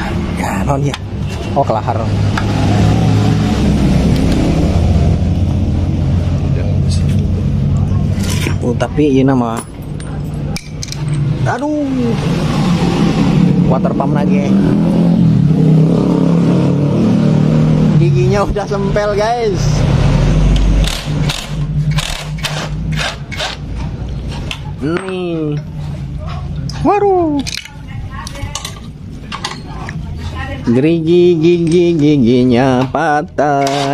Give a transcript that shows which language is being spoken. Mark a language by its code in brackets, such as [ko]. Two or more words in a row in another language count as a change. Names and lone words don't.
[su] Ya, naon ya. Oh, kelahar. Oh, tapi ieu mah. Aduh. [en] Water pump [id] lagi. Giginya udah sempel, guys. Nih. Waduh. Giginya patah.